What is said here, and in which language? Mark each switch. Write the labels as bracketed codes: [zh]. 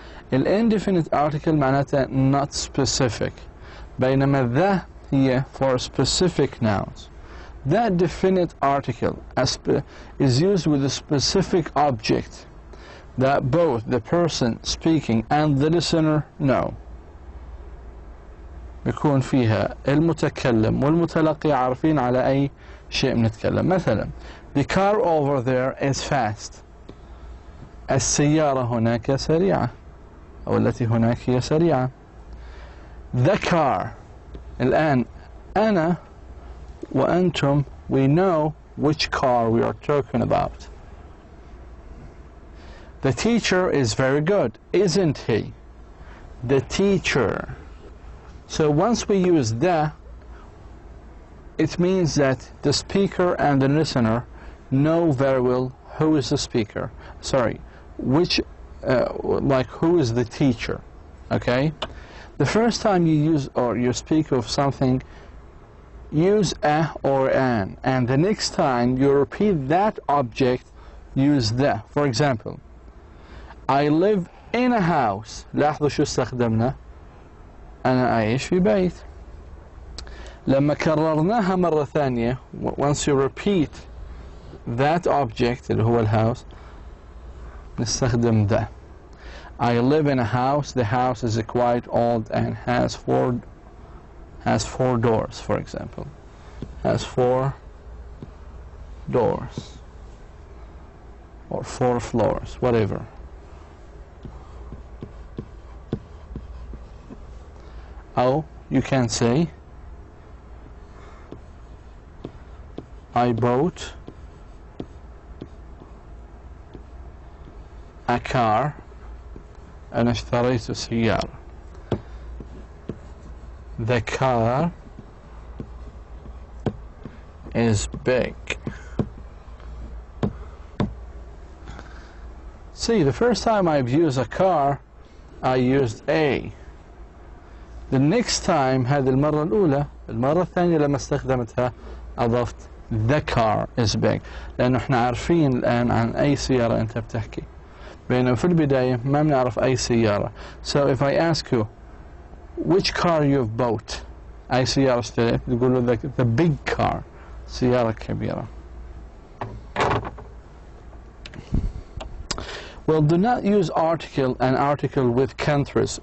[en] الindefinite article [ar] معناتها [en] not specific، [ar] بينما [en] the هي for specific nouns. That definite article is used with a specific object that both the person speaking and the listener know. [ar] يكون فيها المتكلم والمتلقي عارفين على أي شيء بنتكلم. مثلا [en] the car over there is fast. [ar] السيارة هناك سريعة، أو التي هناك هي سريعة. [en] The car. [ar] الآن أنا وأنتم [en] we know which car we are talking about. The teacher is very good, isn't he? The teacher. So once we use the, it means that the speaker and the listener know very well who is the speaker. Sorry, which, like who is the teacher, okay? The first time you use or you speak of something, use a or an, and the next time you repeat that object, use the. For example, I live in a house. [ar] لاحظوا شو استخدمنا؟ أنا أعيش في بيت. لما كررناها مرة ثانية, [en] once you repeat that object [ar] اللي هو الhouse, نستخدم the. [en] I live in a house. The house is quite old and has four doors, for example. Has 4 doors or 4 floors, whatever. Oh, you can say I bought a car. أنا اشتريت سيارة. The car is big. See, the first time I've used a car, I used a. [ar] The next time, هذه المرة الأولى، المرة الثانية لما استخدمتها أضفت [en] the car is big، [ar] لأنه احنا عارفين الآن عن أي سيارة أنت بتحكي، بينما في البداية ما بنعرف أي سيارة. [en] So if I ask you which car you've bought, [ar] أي سيارة اشتريت، تقول له [en] the big car، [ar] سيارة كبيرة. [en] Well, do not use article and article with countries.